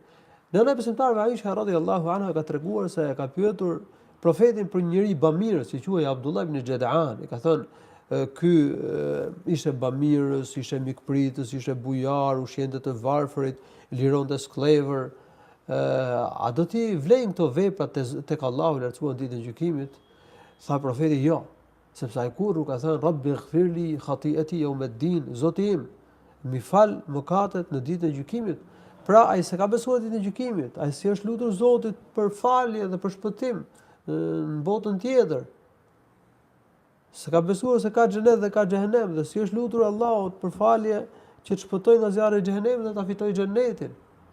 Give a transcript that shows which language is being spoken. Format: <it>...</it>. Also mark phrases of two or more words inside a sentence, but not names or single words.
<sq>Nëna e besimtarëve Aisha</sq> <ar>رضي الله عنها</ar> <sq>ka treguar se ka pyetur profetin për një njeri bamirës, si quhej Abdullah ibn Jadaan, i ka thënë ky ishte bamirës, ishte mikpritës, ishte bujar, ushqente të varfërit, lironte skllëvër. A do t'i vlejnë këto veprat tek Allahu i lartësuar ditën e gjykimit? Tha profeti jo. Sepse ai kur ka thënë</sq> <ar>رب اغفر لي خطيئتي يوم الدين,</ar> <sq>Zoti im, mi fal mëkatet në ditën e gjykimit. Pra ai s'ka besuar ditën e gjykimit, ai si është lutur Zotit për falje dhe për shpëtim në botën tjetër. S'ka besuar se ka xhenet dhe ka xhehenem, dhe si është lutur Allahut për falje që të shpëtojë nga zjarri i xhehenemit dhe ta fitojë xhenetin.</sq>